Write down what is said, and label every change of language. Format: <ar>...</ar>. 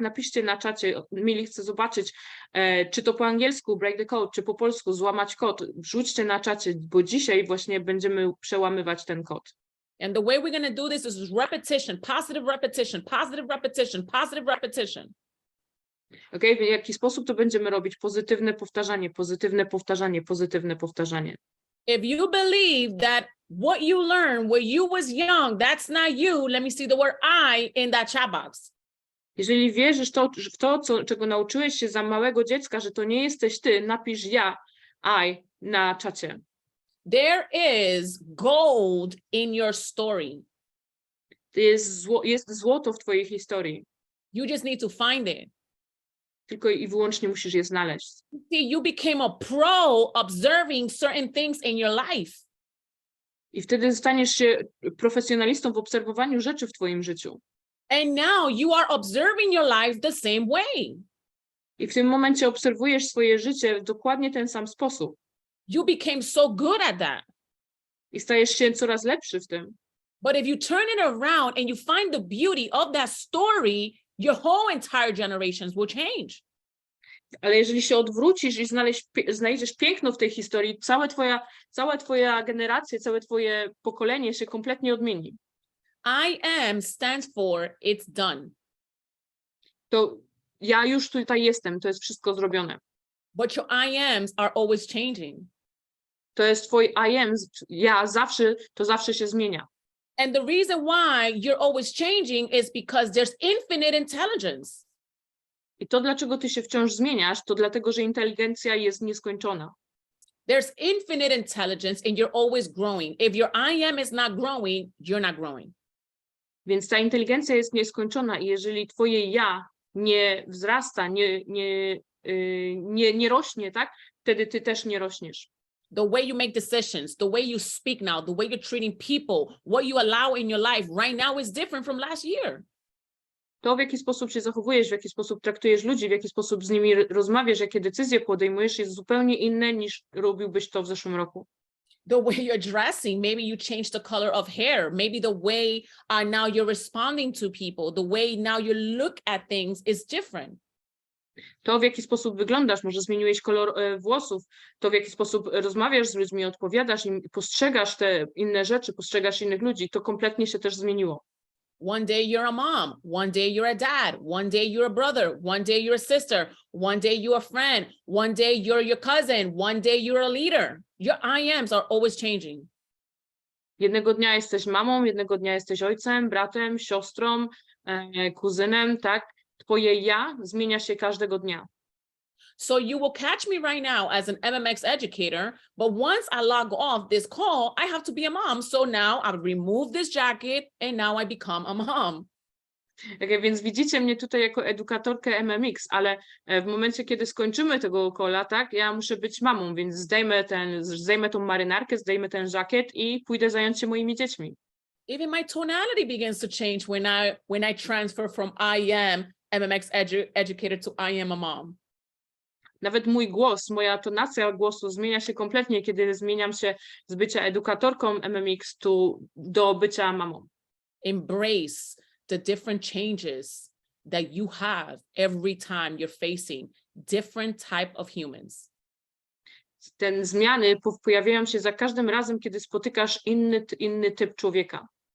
<pl>Napiszcie na czacie, Mili chce zobaczyć, czy to po angielsku</pl> <en>break the code,</en> <pl>czy po polsku złamać kod. Wrzućcie na czacie, bo dzisiaj właśnie będziemy przełamywać ten kod.</pl> <en>And the way we're going to do this is repetition, positive repetition, positive repetition, positive repetition. Okay?</en> <pl>W jaki sposób to będziemy robić? Pozytywne powtarzanie, pozytywne powtarzanie, pozytywne powtarzanie.</pl> <en>If you believe that what you learned when you was young, that's not you, let me see the word I in that chat box.</en> <pl>Jeżeli wierzysz w to, czego nauczyłeś się za małego dziecka, że to nie jesteś ty, napisz I na czacie.</pl> <en>There is gold in your story.</en> <pl>Jest złoto w twojej historii.</pl> <en>You just need to find it.</en> <pl>Tylko i wyłącznie musisz je znaleźć.</pl> <en>See, you became a pro observing certain things in your life.</en> <pl>I wtedy staniesz się profesjonalistą w obserwowaniu rzeczy w twoim życiu.</pl> <en>And now you are observing your life the same way.</en> <pl>I w tym momencie obserwujesz swoje życie w dokładnie ten sam sposób.</pl> <en>You became so good at that.</en> <pl>I stajesz się coraz lepszy w tym.</pl> <en>But if you turn it around and you find the beauty of that story, your whole entire generations will change.</en> <pl>Ale jeżeli się odwrócisz i znajdziesz piękno w tej historii, cała twoja generacja, całe twoje pokolenie się kompletnie odmieni.</pl> <en>I am stands for it's done.</en> <pl>To ja już tutaj jestem, to jest wszystko zrobione.</pl> <en>But your I ams are always changing.</en> <pl>To jest twój I am, to zawsze się zmienia.</pl> <en>And the reason why you're always changing is because there's infinite intelligence.</en> <pl>I to, dlaczego ty się wciąż zmieniasz, to dlatego, że inteligencja jest nieskończona.</pl> <en>There's infinite intelligence and you're always growing. If your I am is not growing, you're not growing.</en> <pl>Więc ta inteligencja jest nieskończona i jeżeli twoje ja nie wzrasta, nie rośnie, tak? Wtedy ty też nie rośniesz.</pl> <en>The way you make decisions, the way you speak now, the way you're treating people, what you allow in your life right now is different from last year.</en> <pl>To, w jaki sposób się zachowujesz, w jaki sposób traktujesz ludzi, w jaki sposób z nimi rozmawiasz, jakie decyzje podejmujesz, jest zupełnie inne niż robiłbyś to w zeszłym roku.</pl> <en>The way you're dressing, maybe you change the color of hair, maybe the way now you're responding to people, the way now you look at things is different.</en> <pl>To, w jaki sposób wyglądasz, może zmieniłeś kolor włosów, to, w jaki sposób rozmawiasz z ludźmi, odpowiadasz im, postrzegasz te inne rzeczy, postrzegasz innych ludzi, to kompletnie się też zmieniło.</pl> <en>One day you're a mom, one day you're a dad, one day you're a brother, one day you're a sister, one day you're a friend, one day you're your cousin, one day you're a leader. Your I ams are always changing.</en> <pl>Jednego dnia jesteś mamą, jednego dnia jesteś ojcem, bratem, siostrą, kuzynem, tak? Twoje ja zmienia się każdego dnia.</pl> <en>So you will catch me right now as an MMX educator, but once I log off this call, I have to be a mom. So now I remove this jacket and now I become a mom.</en> <pl>Okay, więc widzicie mnie tutaj jako edukatorkę MMX, ale w momencie, kiedy skończymy tego kola, tak, ja muszę być mamą, więc zdejmę tą marynarkę, zdejmę ten żakiet i pójdę zająć się moimi dziećmi.</pl> <en>Even my tonality begins to change when I transfer from I am MMX educator to I am a mom.</en> <pl>Nawet mój głos, moja tonacja głosu zmienia się kompletnie, kiedy zmieniam się z bycia edukatorką MMX do bycia mamą.</pl> <en>Embrace the different changes that you have every time you're facing different type of humans.</en> <pl>Te zmiany pojawiają się za każdym razem, kiedy spotykasz inny typ człowieka.</pl>